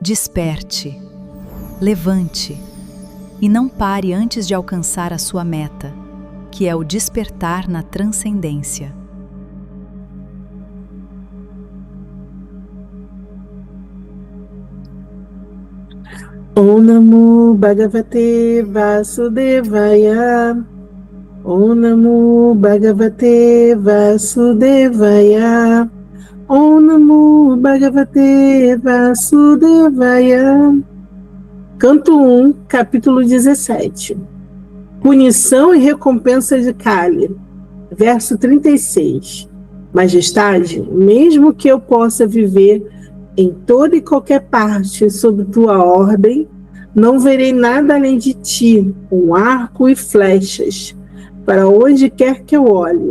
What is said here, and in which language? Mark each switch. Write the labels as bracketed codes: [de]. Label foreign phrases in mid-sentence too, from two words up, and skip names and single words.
[pt] Desperte, levante e não pare antes de alcançar a sua meta, que é o despertar na transcendência. [sa] Om Namo Bhagavate Vasudevaya. Om Namo Bhagavate Vasudevaya. Om Namo Bhagavate Vasudevaya. [pt] Canto 1, capítulo 17. Punição e recompensa de Kali. Verso 36. Majestade, mesmo que eu possa viver em toda e qualquer parte sob tua ordem, não verei nada além de ti, com arco e flechas, para onde quer que eu olhe.